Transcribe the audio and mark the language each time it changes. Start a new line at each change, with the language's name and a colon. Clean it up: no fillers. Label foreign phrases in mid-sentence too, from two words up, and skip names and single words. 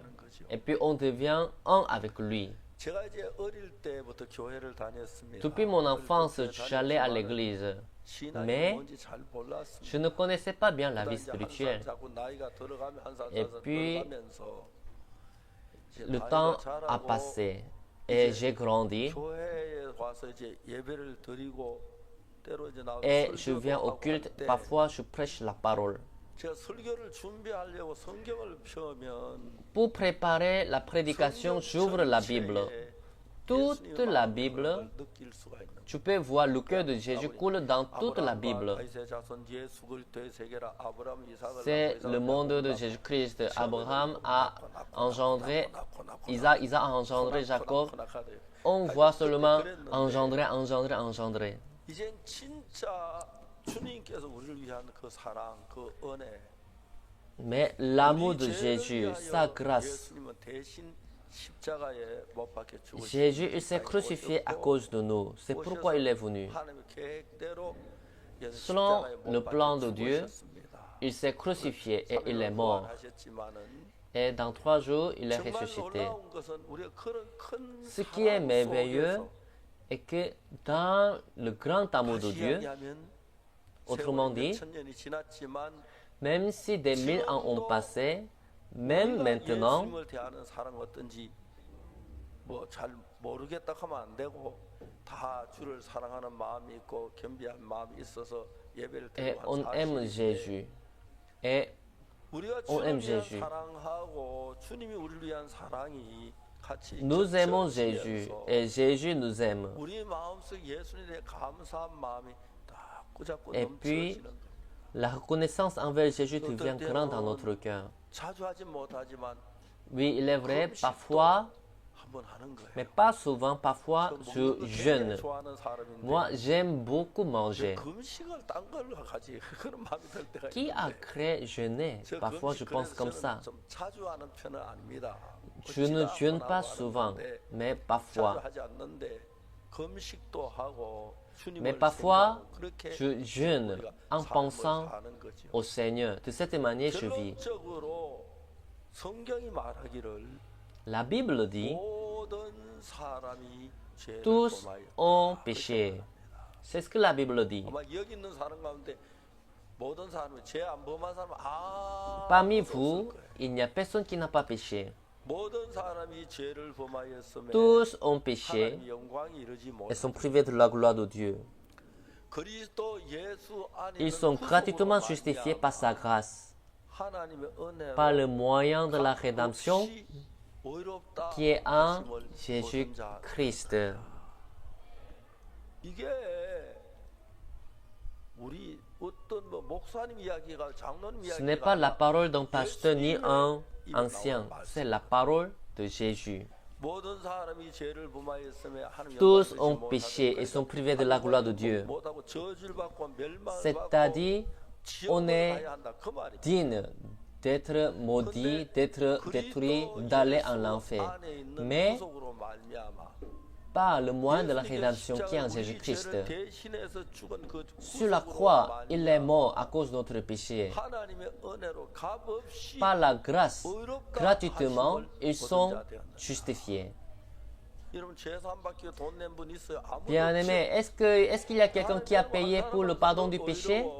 French: Et puis on devient un avec lui. Depuis mon enfance, j'allais à l'église. Mais je ne connaissais pas bien la vie spirituelle. Et puis, le temps a passé et j'ai grandi.
Korean: 와서 이제 예배를 드리고 때로 이제 나와서
French: et je
Korean: 설교도
French: viens au
Korean: 하고
French: culte,
Korean: 할 때
French: parfois je prêche la parole.
Korean: 제가 설교를 준비하려고 성경을 펴면
French: Pour préparer la prédication, j'ouvre la Bible. Toute la Bible,
Korean: 느낄 수가 있는 거예요.
French: tu peux voir le cœur de Jésus coule dans toute la Bible.
Korean: 다윗의 자손 예수 그리스도의 세계라 아브라함 이삭을
French: C'est le monde de Jésus-Christ. Abraham a engendré Isaac, Isaac a engendré Jacob. On voit seulement engendrer, engendrer, engendrer.
Korean: 이젠 진짜 주님께서 우리를 위한 그 사랑, 그 은혜,
French: Mais l'amour de
Korean: 우리 죄를
French: Jésus,
Korean: 위하여
French: sa grâce,
Korean: 예수님은 대신 십자가에 못 박혀 죽으시고
French: Jésus, il s'est crucifié à cause de nous. C'est pourquoi il est venu.
Korean: 하나님의 계획대로
French: Selon
Korean: 십자가에 못
French: le
Korean: 박혀
French: plan de Dieu,
Korean: 죽으셨습니다.
French: il s'est crucifié et il est mort.
Korean: 부활하셨지만은
French: Et dans 3 jours, il est
Korean: 정말
French: ressuscité.
Korean: 놀라운 것은 우리가 그런 큰
French: Ce qui est
Korean: 사랑
French: merveilleux
Korean: 속에서
French: est que dans le grand amour de
Korean: 다시
French: Dieu,
Korean: 이야기하면
French: autrement
Korean: 세월이
French: dit,
Korean: 몇 천년이 지났지만
French: même si des 1000 ans ont passé, même maintenant,
Korean: 예수님을 대하는 사랑 어떤지 뭐 잘 모르겠다 하면 안 되고 다 주를 사랑하는 마음이 있고 겸비한 마음이 있어서 예배를
French: et
Korean: 드리고
French: on
Korean: 한
French: aime
Korean: 사실인데
French: Jésus. Et
Korean: 우리가
French: on aime
Korean: 주님을 위한
French: Jésus.
Korean: 사랑하고 주님이 우리를 위한 사랑이 같이
French: nous aimons
Korean: 겹쳐지면서
French: Jésus et Jésus nous aime.
Korean: 우리 마음속 예수님에 대해 감사한 마음이 딱 자꾸
French: Et puis,
Korean: 넘쳐지는 거예요.
French: la reconnaissance envers Jésus devient grande dans notre cœur.
Korean: 자주 하지 못하지만
French: Oui, il est vrai, parfois,
Korean: 한번 하는 거예요.
French: mais pas souvent, parfois,
Korean: 먹는
French: je
Korean: 거 굉장히
French: jeûne.
Korean: 좋아하는 사람인데
French: Moi, j'aime beaucoup manger.
Korean: 금식을 딴 걸로 가지 그런 마음이 들 때가
French: Qui a
Korean: 있는데
French: créé jeûner?
Korean: 저
French: Parfois, je
Korean: 금식
French: pense
Korean: 그래서
French: comme
Korean: 저는
French: ça.
Korean: 좀 자주 하는 편은 아닙니다.
French: Je ne
Korean: 어찌나
French: jeûne
Korean: 원하고
French: pas
Korean: 하는
French: souvent,
Korean: 건데
French: mais
Korean: 자주
French: parfois.
Korean: 하지 않는데 금식도 하고 주님을
French: Mais parfois,
Korean: 생각하고 그렇게
French: je jeûne
Korean: 우리가
French: en
Korean: 삶을
French: pensant
Korean: 사는 거죠.
French: au Seigneur. De cette manière, je vis.
Korean: 결론적으로 성경이 말하기를
French: La Bible dit,
Korean: 모든 사람이 죄를
French: tous
Korean: 범하여
French: ont péché. C'est ce que la Bible dit.
Korean: 아마 여기 있는 사람 가운데 모든 사람이 죄 안 범한 사람
French: Parmi vous, il n'y a personne qui n'a pas péché.
Korean: 모든 사람이 죄를 범하였음에
French: Tous ont péché
Korean: 하나님의 영광이 이르지
French: et
Korean: 못.
French: sont privés de la gloire de Dieu.
Korean: 그리스도 예수 안에
French: Ils
Korean: 있는
French: sont
Korean: 구속으로
French: gratuitement justifiés par sa grâce,
Korean: 하나님의 은혜로
French: par le moyen de la rédemption
Korean: 값없이 의롭다
French: qui est en
Korean: 하심을 얻은 자.
French: Jésus-Christ.
Korean: 이게 우리 어떤 뭐 목사님 이야기가 장로님
French: Ce
Korean: 이야기가
French: n'est pas la
Korean: 아니라
French: parole d'un pasteur ni un ancien, c'est la parole de Jésus.
Korean: 모든 사람이 죄를 범하였음에 하나님
French: Tous
Korean: 영광을
French: ont
Korean: 받지
French: péché
Korean: 못하고
French: et sont privés de la gloire de Dieu.
Korean: 못하고 저주받고 멸망을
French: C'est-à-dire,
Korean: 받고
French: on
Korean: 지옥을
French: est
Korean: 가야 한다 그 말이에요.
French: digne d'être maudit, d'être détruit, d'aller en enfer.
Korean: 안에 있는
French: Mais
Korean: 구속으로 말미암아
French: par le moyen de la
Korean: 예수님께서
French: rédemption qui est en
Korean: 십자가에 우리
French: Jésus-Christ.
Korean: 죄를 대신해서 죽은 그
French: Sur la
Korean: 구속으로
French: croix, il est
Korean: 말미암아
French: mort à cause de notre péché.
Korean: 하나님의 은혜로 값없이
French: Par la grâce,
Korean: 의롭다
French: gratuitement,
Korean: 하심을
French: ils
Korean: 얻은
French: sont
Korean: 자 되었느니라.
French: justifiés.
Korean: 여러분 죄사함 받기 돈 낸 분 있어요? 아무도
French: Bien-aimé, est-ce qu'il y a quelqu'un qui a payé pour le pardon du péché?